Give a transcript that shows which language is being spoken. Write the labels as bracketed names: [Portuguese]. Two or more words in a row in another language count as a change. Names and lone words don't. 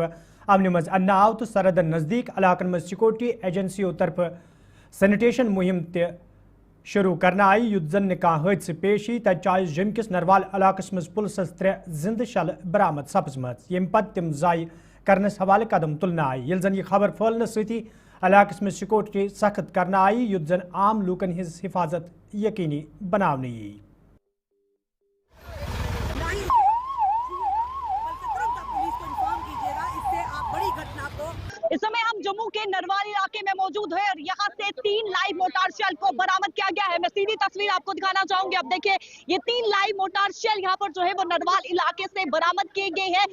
[Kashmiri] امن مز انہ آو تو سرحدن نزدیک علاقن مز سیکورٹی ایجنسیوں طرف سینیٹیشن مہم شروع کرنا آئی یُتھ زن نکاح حادثہ پیش ای تتہ آیہ جوم کس نروال علاقس مز پُلسس 3 زندہ شل برآمد سپزمژ یم پتہ تم ضائع کرنس حوالہ قدم تلنہ آئی یل زن یہ خبر پھہلنے سۭتی علاقس مز سیکورٹی سخت کرنا آئی یُتھ زن عام لوکن ہز حفاظت یقینی بناونہ یی [Urdu] اس سمے ہم جموں کے نروال علاقے میں موجود ہیں اور یہاں سے 3 [English] live mortar shell [Urdu] کو برآمد کیا گیا ہے. میں سیدھی تصویر آپ کو دکھانا چاہوں گی. اب دیکھیں یہ 3 [English] live mortar shell [Urdu] یہاں پر جو ہے وہ نروال علاقے سے برآمد کیے گئے ہیں.